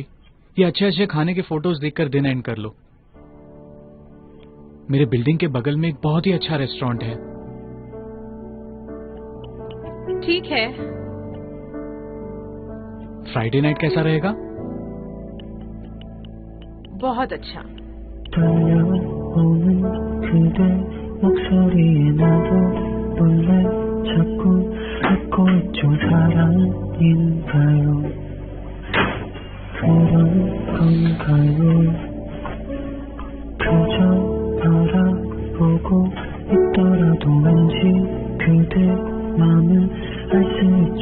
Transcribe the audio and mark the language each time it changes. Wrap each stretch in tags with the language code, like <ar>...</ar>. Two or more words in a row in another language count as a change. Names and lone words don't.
<hi>ये अच्छे अच्छे खाने के फोटोज देखकर दिन एंड कर लो। मेरे बिल्डिंग के बगल में एक बहुत ही अच्छा रेस्टोरेंट है। ठीक है।</hi> <en>Friday night</en> <hi>कैसा रहेगा? बहुत अच्छा।</hi> <ko>들려오는 그대 목소리에 나도 원래 자꾸 듣고 있죠. 사랑인가요? 그런 건가요? 그저 바라보고 있더라도 왠지 그대 마음은 알 수 있죠.</ko>